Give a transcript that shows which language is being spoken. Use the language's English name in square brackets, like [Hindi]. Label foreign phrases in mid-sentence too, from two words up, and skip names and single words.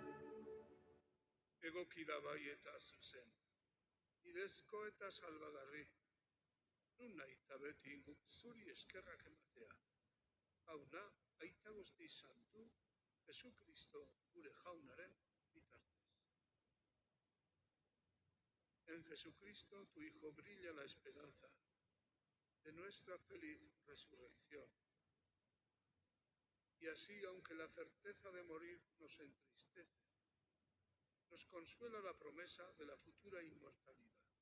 [Basque] Egoki da bai eta zuzen. Bidezko eta salbagarri. Nun nahi eta beti guk zuri eskerrak ematea. Hauna, aita guzti santu, Jesukristo gure jaunaren bitartez. [Spanish] En Jesucristo, tu Hijo, brilla la esperanza de nuestra feliz resurrección. Y así, aunque la certeza de morir nos entristece, nos consuela la promesa de la futura inmortalidad.